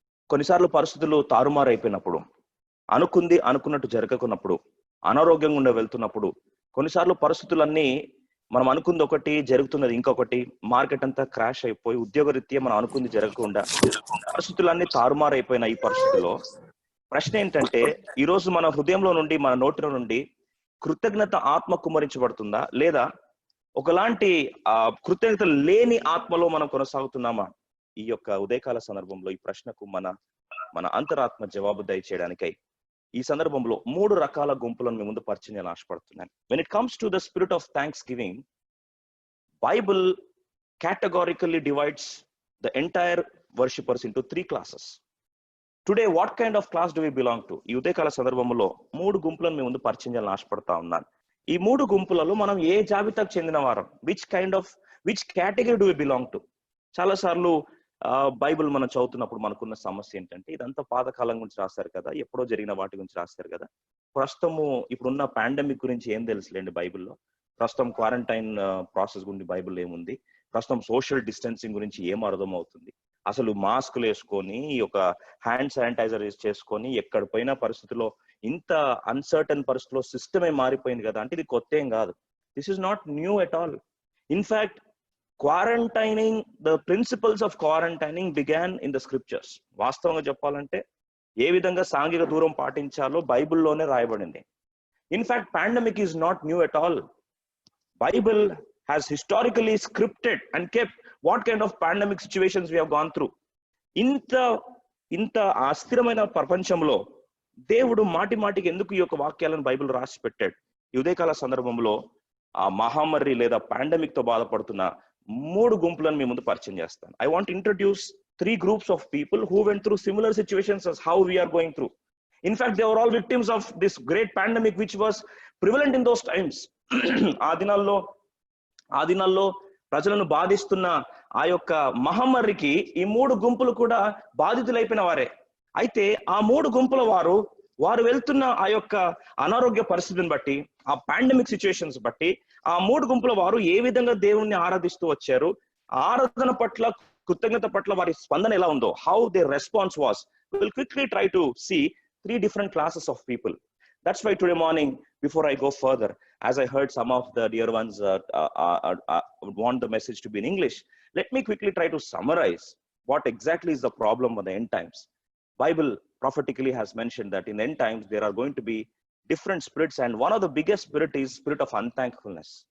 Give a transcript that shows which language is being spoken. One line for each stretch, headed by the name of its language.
Telugu: కొన్నిసార్లు పరిస్థితులు తారుమారు అయిపోయినప్పుడు, అనుకున్నట్టు జరగకున్నప్పుడు, అనారోగ్యంగా ఉండే వెళ్తున్నప్పుడు, కొన్నిసార్లు పరిస్థితులన్నీ మనం అనుకుంది ఒకటి, జరుగుతున్నది ఇంకొకటి, మార్కెట్ అంతా క్రాష్ అయిపోయి ఉద్యోగరీత్యా మనం అనుకుంది జరగకుండా పరిస్థితులన్నీ తారుమారు అయిపోయిన ఈ పరిస్థితుల్లో ప్రశ్న ఏంటంటే, ఈరోజు మన హృదయంలో నుండి, మన నోటిలో నుండి కృతజ్ఞత ఆత్మ కుమ్మరించబడుతుందా, లేదా ఒకలాంటి కృతజ్ఞత లేని ఆత్మలో మనం కొనసాగుతున్నామా? ఈ యొక్క ఉదయకాల సందర్భంలో ఈ ప్రశ్నకు మన అంతరాత్మ జవాబు దయచేయడానికై ఈ సందర్భంలో 3 రకాల గుంపులను మీ ముందు పరిచయం చేయాలని ఆశపడుతున్నాను.
English: When it comes to the spirit of thanksgiving, Bible categorically divides the entire worshippers into 3 classes. Today, what kind of class do we belong to?
Telugu: ఈ ఉదయకాల సందర్భంలో 3 గుంపులను మీ ముందు పరిచయం చేయాలని ఆశపడతా ఉన్నాను. ఈ 3 గుంపులలో మనం ఏ జాబితాకు చెందిన వారం?
English: Which category do we belong to?
Telugu: చాలా సార్లు బైబిల్ మనం చదువుతున్నప్పుడు మనకున్న సమస్య ఏంటంటే, ఇదంతా పాతకాలం గురించి రాస్తారు కదా, ఎప్పుడో జరిగిన వాటి గురించి రాస్తారు కదా, ప్రస్తుతము ఇప్పుడున్న పాండమిక్ గురించి ఏం తెలుసులేండి బైబిల్లో, ప్రస్తుతం క్వారంటైన్ ప్రాసెస్ గురించి బైబిల్ ఏముంది, ప్రస్తుతం సోషల్ డిస్టెన్సింగ్ గురించి ఏం అర్థం అవుతుంది, అసలు మాస్కులు వేసుకొని ఒక హ్యాండ్ శానిటైజర్ చేసుకొని ఎక్కడ పోయిన పరిస్థితిలో, ఇంత అన్సర్టన్ పరిస్థితిలో సిస్టమే మారిపోయింది కదా అంటే ఇది కొత్త ఏం కాదు.
English: This is not new at all. In fact quarantining, the principles of quarantining began in the scriptures.
Telugu: వాస్తవంగా చెప్పాలంటే ఏ విధంగా సాంఘిక దూరం పాటించాలో బైబిల్లోనే రాయబడింది.
English: In fact pandemic is not new at all. Bible has historically scripted and kept what kind of pandemic situations we have gone through.
Telugu: ఇంత అస్థిరమైన ప్రపంచంలో దేవుడు మాటికి ఎందుకు ఈ యొక్క వాక్యాలను బైబిల్ రాసి పెట్టాడు? ఈ ఉదయకాల సందర్భంలో ఆ మహమ్మారి లేదా పాండమిక్ తో బాధపడుతున్న 3 గుంపులను మీ ముందు పరిచయం చేస్తాను.
English: I want to introduce three groups of people who went through similar situations as how we are going through. In fact, they were all victims of this great pandemic which was prevalent in those times.
Telugu: ఆ దినాల్లో ప్రజలను బాధిస్తున్న ఆ యొక్క మహమ్మారికి ఈ మూడు గుంపులు కూడా బాధితులైపోయిన వారే. అయితే ఆ మూడు గుంపుల వారు వెళ్తున్న ఆ యొక్క అనారోగ్య పరిస్థితిని బట్టి, ఆ పాండమిక్ సిచ్యువేషన్స్ బట్టి ఆ మూడు గుంపుల వారు ఏ విధంగా దేవుణ్ణి ఆరాధిస్తూ వచ్చారు, ఆరాధన పట్ల, కృతజ్ఞత పట్ల వారి స్పందన ఎలా ఉందో,
English: how their response was. We will quickly try to see three different classes of people. That's why today morning, before I go further, as I heard some of the dear ones want the message to be in English, let me quickly try to summarize what exactly is the problem of the end times. Bible prophetically has mentioned that in the end times there are going to be different spirits, and one of the biggest spirit is spirit of unthankfulness.